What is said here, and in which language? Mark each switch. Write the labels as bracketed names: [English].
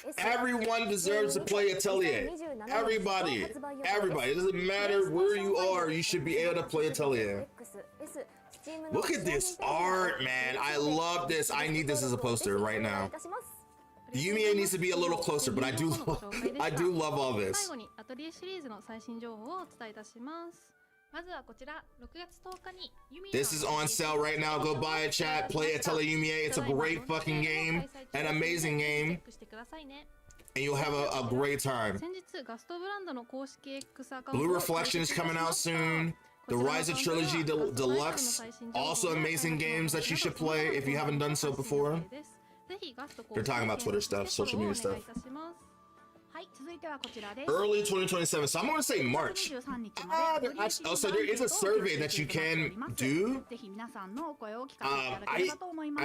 [English] Everyone deserves to play Atelier. Everybody. Everybody. It doesn't matter where you are. You should be able to play Atelier. Look at this art, man. I love this. I need this as a poster right now. Yumiya needs to be a little closer, but I do love all this. [Japanese] 最後にアトリエシリーズの最新情報をお伝えいたします。まずはこちら6月10日に [English] This is on sale right now. Go buy it, chat. Play Atelier Yumiya. It's a great fucking game. An amazing game. And you'll have a great time. [Japanese] 先日ガストブランドの公式 X アカウント [English] Blue Reflection is coming out soon. The Rise of Trilogy Deluxe. Also amazing games that you should play if you haven't done so before. They're talking about Twitter stuff, social media stuff. [Japanese] はい、続いてはこちらです。 [English] Early 2027, so I'm gonna say March. Oh, so there is a survey that you can do. [Japanese] ぜひ皆さんのお声を聞かせていただければと思います。